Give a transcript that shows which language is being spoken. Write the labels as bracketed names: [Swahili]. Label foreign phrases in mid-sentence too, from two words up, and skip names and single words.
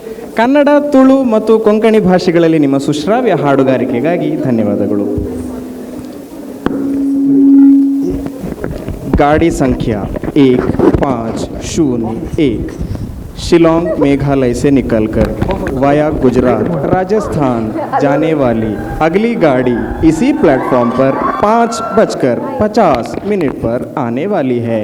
[Kannada] ಕನ್ನಡ, ತುಳು ಮತ್ತು ಕೊಂಕಣಿ ಭಾಷೆಗಳಲ್ಲಿ ನಿಮ್ಮ ಸುಶ್ರಾವ್ಯ ಹಾಡುಗಾರಿಕೆಗಾಗಿ ಧನ್ಯವಾದಗಳು. [Hindi] गाड़ी संख्या 1501 शिलोंग मेघालय से निकलकर वाया गुजरात राजस्थान जाने वाली अगली गाड़ी इसी प्लेटफॉर्म पर 5:50 पर आने वाली है.